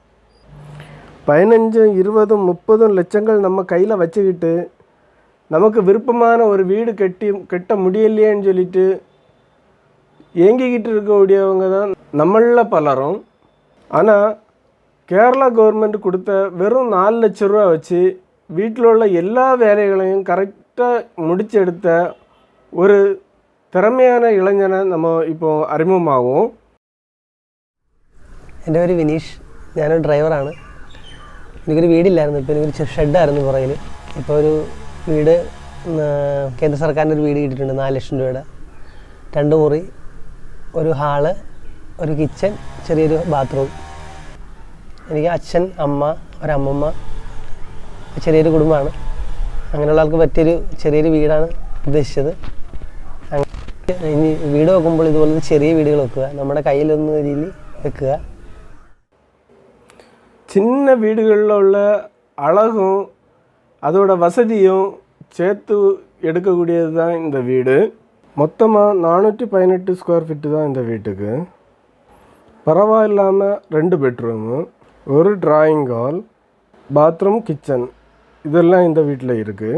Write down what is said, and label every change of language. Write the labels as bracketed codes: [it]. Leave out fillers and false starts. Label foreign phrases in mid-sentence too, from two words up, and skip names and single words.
[ta] 15, 20, 30 லட்சங்கள் நம்ம கையில் வச்சுக்கிட்டு நமக்கு விருப்பமான ஒரு வீடு கட்ட முடியலையேன்னு சொல்லிட்டு ஏங்கிக்கிட்டு இருக்கக்கூடியவங்க தான் நம்மளில் பலரும். ஆனால் கேரளா கவர்மெண்ட் கொடுத்த வெறும் 4 லட்ச ரூபா வச்சு வீட்டில் உள்ள எல்லா வேலைகளையும் கரெக்டாக முடிச்செடுத்த ஒரு திறமையான இளைஞனை நம்ம இப்போது அறிமுகமாகும். [ml] എൻ്റെ പേര് വിനീഷ്. ഞാനൊരു ഡ്രൈവറാണ്. എനിക്കൊരു വീടില്ലായിരുന്നു. ഇപ്പോൾ എനിക്കൊരു ഷെഡായിരുന്നു പുറകിൽ. ഇപ്പോൾ ഒരു വീട് കേന്ദ്ര സർക്കാരിൻ്റെ ഒരു വീട് കിട്ടിയിട്ടുണ്ട്. 4 ലക്ഷം രൂപയുടെ 2 മുറി, ഒരു ഹാള്, ഒരു കിച്ചൺ, ചെറിയൊരു ബാത്റൂം. എനിക്ക് അച്ഛൻ, അമ്മ, ഒരമ്മമ്മ, ചെറിയൊരു കുടുംബമാണ്. അങ്ങനെയുള്ള ആൾക്ക് പറ്റിയൊരു ചെറിയൊരു വീടാണ് ഉദ്ദേശിച്ചത്. ഇനി വീട് വെക്കുമ്പോൾ ഇതുപോലത്തെ ചെറിയ വീടുകൾ വെക്കുക, നമ്മുടെ കയ്യിലൊന്നും രീതിയിൽ വെക്കുക. [ta] சின்ன வீடுகளில் உள்ள அழகும் அதோட வசதியும் சேர்த்து எடுக்கக்கூடியது தான் இந்த வீடு. மொத்தமாக 418 [en] square feet [ta] தான் இந்த வீட்டுக்கு. பரவாயில்லாமல் 2 பெட்ரூமு, ஒரு [en] drawing hall, [ta] பாத்ரூம், கிச்சன் இதெல்லாம் இந்த வீட்டில் இருக்குது.